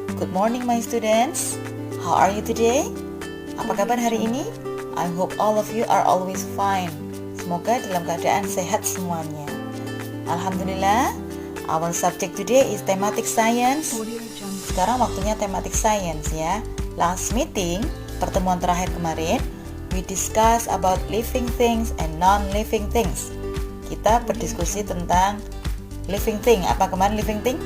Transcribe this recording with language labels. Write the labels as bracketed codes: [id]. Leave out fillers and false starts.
[en] Good morning my students. How are you today? [id] Apa kabar hari ini? [en] I hope all of you are always fine. [id] Semoga dalam keadaan sehat semuanya. Alhamdulillah. [en] Our subject today is thematic science. Audio Jungle. [id] Sekarang waktunya [en] thematic science ya. Last meeting, [id] pertemuan terakhir kemarin, [en] we discuss about living things and non-living things. [id] Kita berdiskusi tentang living thing. Apa kemarin living thing?